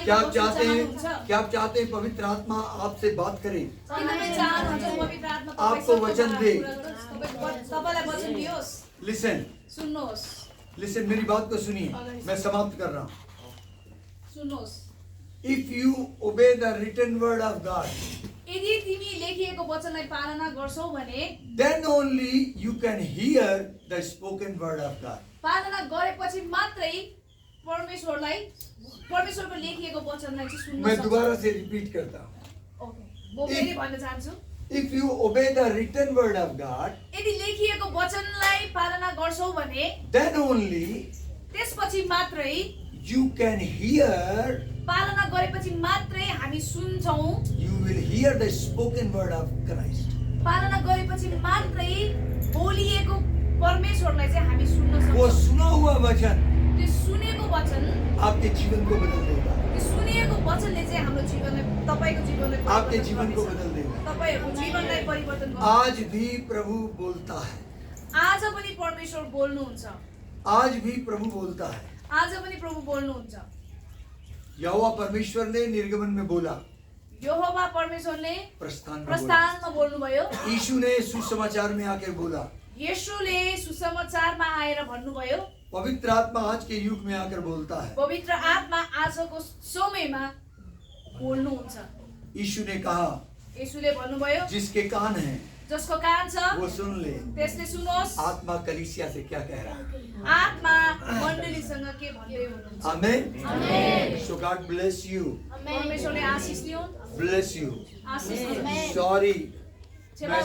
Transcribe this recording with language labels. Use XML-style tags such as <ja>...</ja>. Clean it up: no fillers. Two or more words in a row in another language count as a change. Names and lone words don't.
<hi>क्या आप वचन चाहते</hi> <ne>चाहनुहुन्छ?</ne> <hi>हैं, क्या आप चाहते हैं पवित्र आत्मा आपसे बात करे,</hi> <ne>के तपाईँ चाहनुहुन्छ पवित्र आत्मा</ne> <hi>आपको</hi> <ne>तपाईँसँग</ne> <hi>वचन</hi> <ne>कुरा</ne> <hi>दे?</hi> <ne>गरोस्, तपाईँलाई वचन दियोस्?</ne> <hi>लिसन</hi> <ne>सुन्नुहोस्,</ne> <hi>लिसन, मेरी बात को सुनिए, मैं समाप्त कर रहा हूँ।</hi> <ne>सुन्नुहोस्।</ne> <en>If you obey the written word of God,</en> <ne>यदि तिमी लेखिएको वचनलाई पालना गर्छौ भने,</ne> <en>then only you can hear the spoken word of God.</en> <ne>पालना गरेपछि मात्रै परमेश्वरको लेखिएको वचनलाई चाहिँ सुन्न</ne> <hi>मैं</hi> <ne>सक्छौ।</ne> <hi>दोबारा से रिपीट करता हूँ। ओके,</hi> <ne>म फेरि भन्न चाहन्छु,</ne> <en>If you obey the written word of God,</en> <ne>यदि लेखिएको वचनलाई पालना गर्छौ भने,</ne> <en>then only</en> <ne>त्यसपछि मात्रै,</ne> <en>you can hear,</en> <ne>पालना गरेपछि मात्रै हामी सुन्छौँ।</ne> <en>you will hear the spoken word of Christ.</en> <ne>पालना गरेपछि मात्रै बोलिएको परमेश्वरलाई चाहिँ हामी सुन्न</ne> <hi>वो</hi> <ne>सक्छौँ।</ne> <hi>सुना हुआ वचन</hi> <ne>त्यो सुनेको वचन,</ne> <hi>आपके जीवन को बदल देगा,</hi> <ne>त्यो सुनिएको वचनले चाहिँ हाम्रो जीवनलाई, तपाईँको जीवनलाई</ne> <hi>आपके</hi> <ne>परिवर्तन</ne> <hi>जीवन को</hi> <ne>गर्नेछ।</ne> <hi>बदल देगा।</hi> <ne>तपाईँहरूको जीवनलाई परिवर्तन गर्छ।</ne> <hi>आज भी प्रभु बोलता है,</hi> <ne>आज पनि परमेश्वर बोल्नुहुन्छ,</ne> <hi>आज भी प्रभु बोलता है।</hi> <ne>आज पनि प्रभु बोल्नुहुन्छ।</ne> <hi>यहोवा परमेश्वर ने निर्गमन में बोला,</hi> <ne>यहोवा परमेश्वरले</ne> <hi>प्रस्थान में बोला,</hi> <ne>प्रस्थानमा बोल्नुभयो,</ne> <hi>यीशु ने सुसमाचार में आकर बोला,</hi> <ne>येशूले सुसमाचारमा आएर भन्नुभयो,</ne> <hi>पवित्र आत्मा आज के युग में आकर बोलता है।</hi> <ne>पवित्र आत्मा आजको समयमा बोल्नुहुन्छ।</ne> <hi>यीशु ने कहा,</hi> <ne>येशूले भन्नुभयो,</ne> <hi>जिसके कान हैं</hi> <ne>जसको कान छ</ne> <hi>वो सुन ले,</hi> <ne>त्यसले सुनोस्,</ne> <hi>आत्मा कलीसिया से क्या कह रहा है।</hi> <ne>आत्मा मण्डलीसँग के भन्दै हुनुहुन्छ।</ne> <hi>आमेन।</hi> <ne>आमेन।</ne> <en>So God bless you,</en> <ne>परमेश्वरले आशिष दिउन्,</ne> <en>bless you.</en> <ne>आशिष दिउन्।</ne> <en>Sorry,</en> <ne>क्षमा</ne>